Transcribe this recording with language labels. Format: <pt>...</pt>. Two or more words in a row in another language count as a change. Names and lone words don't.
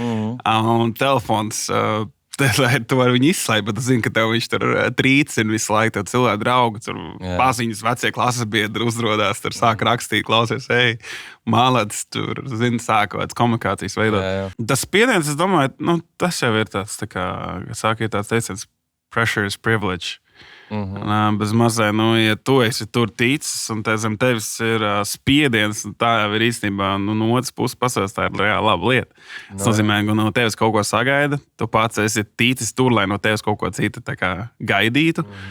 <lv>Un telefons, tu vari viņu izslēgt, bet tu zini, ka tev viņš tur trīcina visu laiku. Tev cilvēki draugi, tur paziņas, vecie klases biedri uzrodās, tur sāk rakstīt, klausies, mālēts, tur, zini, sāk kāds komunikācijas veidot. Jā. Tas spiediens, es domāju, tas jau ir tāds, tā kā, sāk ir tāds teiciens,</lv> <en>pressure is privilege.</en> <lv>Bez mazai, ja tu esi tur ticis un zem tevis ir spiediens, tā jau ir īstenībā no otras puses pasaules, tā ir reāli laba lieta. Tas nozīmē, ka no tevis kaut ko sagaida, tu pats esi ticis tur, lai no tevis kaut ko citu tā kā gaidītu.</lv>